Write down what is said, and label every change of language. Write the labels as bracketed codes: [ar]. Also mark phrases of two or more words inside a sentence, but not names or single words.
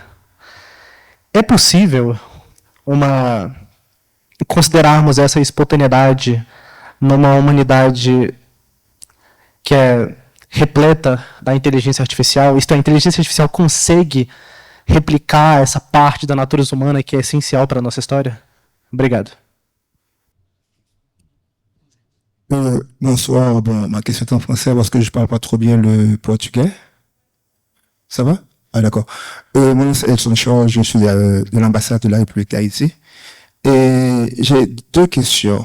[pt] É possível considerarmos essa espontaneidade numa humanidade que é repleta da inteligência artificial? Isto é, a inteligência artificial consegue replicar essa parte da natureza humana que é essencial para a nossa história? Obrigado. [fr] Bonsoir, ma question est en français parce que je parle pas trop bien le portugais. Ça va? Ah d'accord. Mon nom c'est Edson Shaw, je suis de l'ambassade de la République d'Haïti. Et j'ai deux questions.